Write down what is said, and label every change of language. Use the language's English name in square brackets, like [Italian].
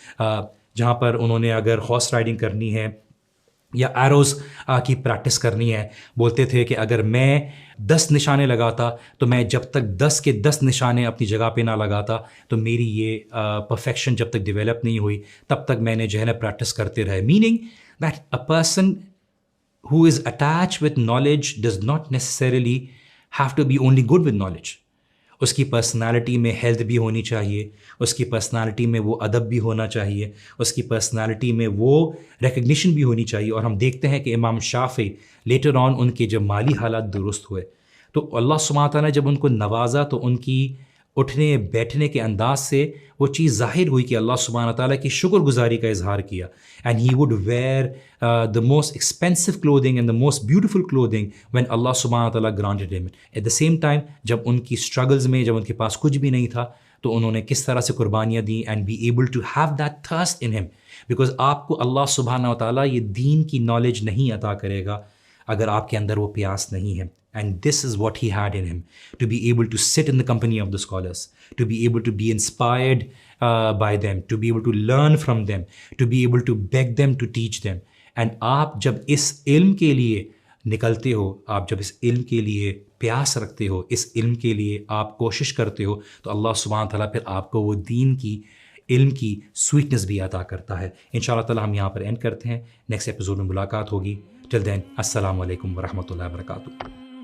[Urdu] جہاں پر انہوں نے اگر ہارس رائڈنگ کرنی ہے یا ایروز کی پریکٹس کرنی ہے، بولتے تھے کہ اگر میں 10 نشانے لگاتا تو میں جب تک 10 کے 10 نشانے اپنی جگہ پہ نہ لگاتا تو میری یہ پرفیکشن جب تک ڈیولپ نہیں ہوئی تب تک میں نے جو ہے نا پریکٹس کرتے رہے. [English] Meaning that a person who is attached with knowledge does not necessarily have to be only good with knowledge. [Urdu] اس کی پرسنالٹی میں ہیلتھ بھی ہونی چاہیے، اس کی پرسنالٹی میں وہ ادب بھی ہونا چاہیے، اس کی پرسنالٹی میں وہ ریکگنیشن بھی ہونی چاہیے. اور ہم دیکھتے ہیں کہ امام شافعی لیٹر آن ان کے جب مالی حالات درست ہوئے تو اللہ سبحانہ تعالیٰ نے جب ان کو نوازا تو ان کی اٹھنے بیٹھنے کے انداز سے وہ چیز ظاہر ہوئی کہ اللہ سبحانہ تعالیٰ کی شکر گزاری کا اظہار کیا. [English] And he would wear the most expensive clothing and the most beautiful clothing when Allah subhanahu wa ta'ala granted him. At the same time [Urdu] جب ان کی struggles میں جب ان کے پاس کچھ بھی نہیں تھا تو انہوں نے کس طرح سے قربانیاں دی [English] and be able to have that thirst in him. [Urdu] because آپ کو اللہ سبحانہ و تعالیٰ یہ دین کی نالج نہیں عطا کرے گا اگر آپ کے اندر وہ پیاس نہیں ہے. [English] And this is what he had in him, to be able to sit in the company of the scholars, to be able to be inspired by them, to be able to learn from them, to be able to beg them to teach them. [Urdu] And آپ جب اس علم کے لیے نکلتے ہو، آپ جب اس علم کے لیے پیاس رکھتے ہو، اس علم کے لیے آپ کوشش کرتے ہو تو اللہ سبحانہ تعالیٰ پھر آپ کو وہ دین کی علم کی سویٹنس بھی عطا کرتا ہے. انشاءاللہ تعالیٰ ہم یہاں پر اینڈ کرتے ہیں. نیکسٹ ایپیسوڈ میں ملاقات ہوگی. [English] till then [Urdu] السلام علیکم ورحمۃ اللہ وبرکاتہ.